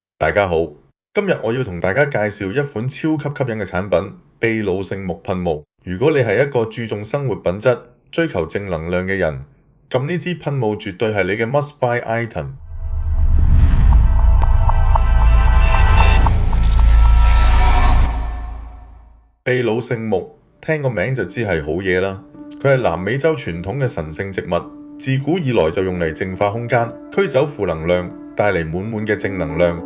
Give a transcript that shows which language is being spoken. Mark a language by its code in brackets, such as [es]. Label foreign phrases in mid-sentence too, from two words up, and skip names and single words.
[yue] 大家好，今日我要同大家介紹一款超級吸引嘅產品——秘魯聖木噴霧。如果你係一個注重生活品質、追求正能量嘅人，咁呢支噴霧絕對係你嘅 [en] must buy item。 [yue] 秘魯聖木，聽個名就知係好嘢啦。佢係南美洲傳統嘅神聖植物，自古以來就用嚟淨化空間、驅走負能量，帶嚟滿滿嘅正能量。